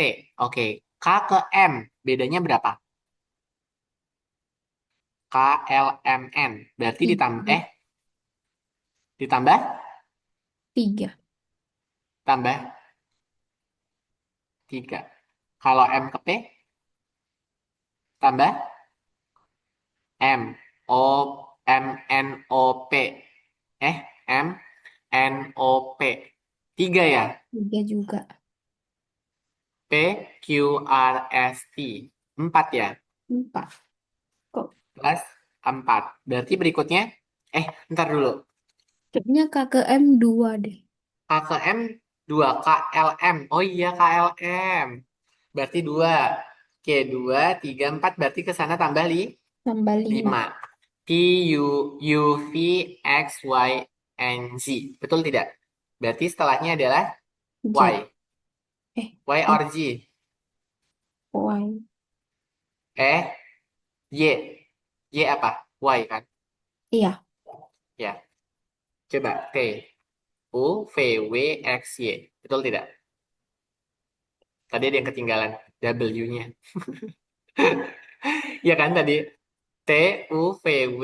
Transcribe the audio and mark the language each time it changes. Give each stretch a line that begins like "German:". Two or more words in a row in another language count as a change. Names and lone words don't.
Indonesian: Oke, K ke M. Bedanya berapa? KLMN. Berarti ditambah, 3. ditambah, 3. tambah 3. Kalau M ke P, tambah M O M N O P. M N O P. Tiga ya. Tiga juga. P Q R S T. Empat ya. Empat. Kok Plus empat. Berarti berikutnya, ntar dulu. kayaknya KKM dua deh. K ke M dua. K L M. Oh iya KLM. Berarti dua. Oke, dua, tiga, empat. Berarti ke sana tambah Tambah lima. lima. P U U V X Y and Z. Betul tidak? Berarti setelahnya adalah Y. Z. Y F,
English: or G?
Indonesian: Y. Eh, Y. Y apa? Y kan? Iya. Ya. Coba T. U V W X Y. Betul tidak? Tadi ada yang ketinggalan W-nya. Ya kan tadi T U V W.